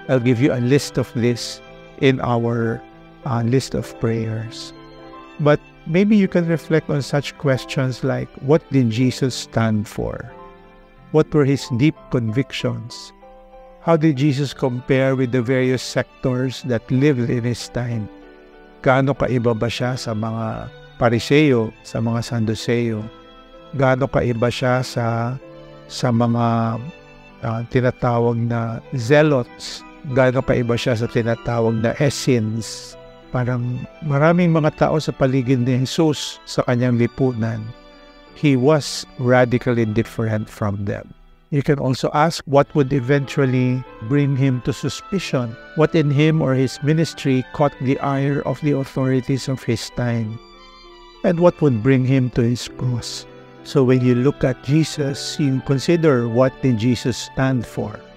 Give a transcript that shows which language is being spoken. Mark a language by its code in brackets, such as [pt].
[en] I'll give you a list of this in our list of prayers. But maybe you can reflect on such questions like, what did Jesus stand for? What were His deep convictions? How did Jesus compare with the various sectors that lived in His time? [tl] Gaano kaiba ba siya sa mga Pariseo, sa mga Saduseo? Gaano kaiba siya sa mga tinatawag na zealots? Gaano kaiba siya sa tinatawag na Essenes? Parang maraming mga tao sa paligid ni Jesus sa kanyang lipunan. [en] He was radically different from them. You can also ask what would eventually bring Him to suspicion. What in Him or His ministry caught the ire of the authorities of His time? and what would bring him to his cross. So when you look at Jesus, you consider what did Jesus stand for?